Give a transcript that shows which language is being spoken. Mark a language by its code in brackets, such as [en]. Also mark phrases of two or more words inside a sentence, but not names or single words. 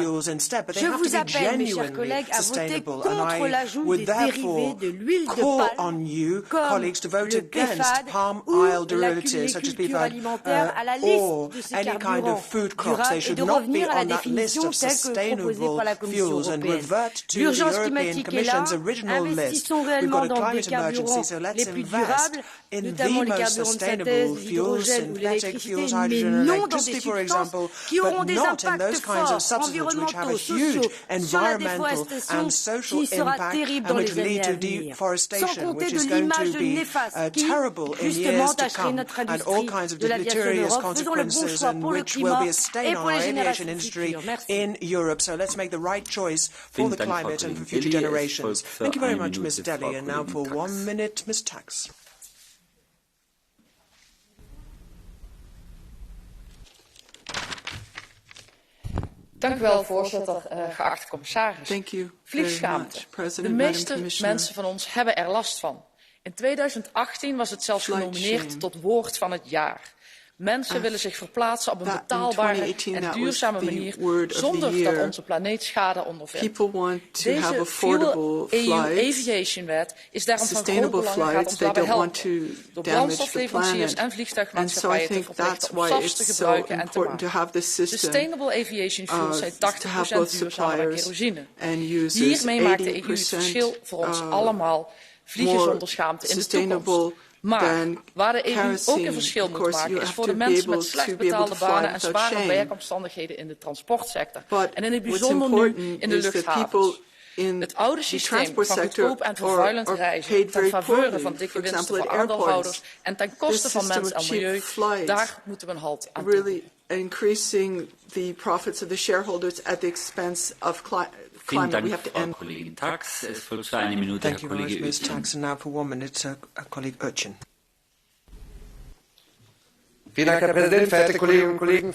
[fr] Je vous appelle, mes chers collègues, à voter contre l'ajout des dérivés de l'huile de palme, comme le PFAD ou la culture alimentaire à la liste de ces carburants durables et de revenir à la définition telle que proposée par la Commission européenne. L'urgence climatique est là. Investissons réellement dans des carburants les plus durables, notamment les carburants de synthèse, l'hydrogène ou l'électricité, mais non dans des substances [en] example, but not in those kinds of substances which have a huge environmental and social impact and which lead to deforestation, which is going to be terrible in years to come, and all kinds of deleterious consequences, and which will be a stain on our aviation industry in Europe. So let's make the right choice for the climate and for future generations. Thank you very much, Ms. Deli. And now for 1 minute, Ms. Tax. [nl] Dank u wel, voorzitter, geachte commissaris. Vliegschaamte. De meeste mensen van ons hebben er last van. In 2018 was het zelfs genomineerd tot woord van het jaar. Mensen willen zich verplaatsen op een betaalbare en duurzame manier zonder dat onze planeet schade ondervindt. Deze Fuel EU Aviation Wet is daarom van groot belang en gaat ons daarbij helpen door brandstofleveranciers en vliegtuigmaatschappijen te verplichten om SAFs te gebruiken en te maken. [en] Sustainable Aviation Fuels [nl] zijn 80% duurzamer dan kerosine. Hiermee maakt de EU het verschil voor ons allemaal. Vliegen zonder schaamte in de toekomst. Maar waar de EU ook een verschil moet maken is voor de mensen met slecht betaalde banen en zware werkomstandigheden in de transportsector. En in het bijzonder nu in de luchthavens. Het oude systeem van goedkoop en vervuilend reizen ten faveur van dikke winsten voor aandeelhouders en ten koste van mens en milieu, daar moeten we een halt aan doen. [en] Increasing the profits of the shareholders at the expense of climate. We have to end. Thank you very much, Ms. Tax. And now for 1 minute, colleague Urchin. [de] Herr Präsident, verehrte Kolleginnen und Kollegen,